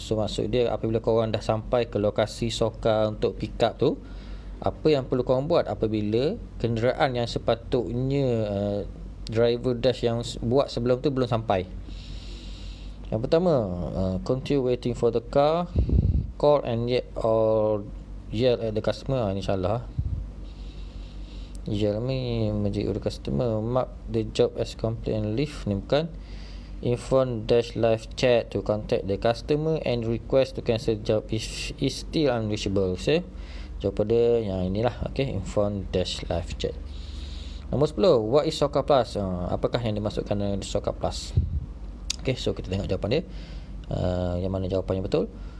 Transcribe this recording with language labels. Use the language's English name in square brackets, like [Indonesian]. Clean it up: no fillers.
[Malay] So maksud dia, apabila korang dah sampai ke lokasi Soka untuk pick up tu, apa yang perlu korang buat apabila kenderaan yang sepatutnya driver dash yang buat sebelum tu belum sampai? Yang pertama, [English] continue waiting for the car, call and yell at the customer. [Malay] Ini salah. Yell ni menjadi [English] the customer. Mark the job as complete and leave. [Malay] Ni bukan. [English] Inform dash live chat to contact the customer and request to cancel job if is still unreachable. [Malay] So jawapan dia yang inilah. [English] Okay, inform dash live chat. [Malay] Nombor 10, [English] what is Soka Plus? [Malay] Apakah yang dimasukkan dengan Soka Plus? Okay, so kita tengok jawapan dia. Yang mana jawapan yang betul?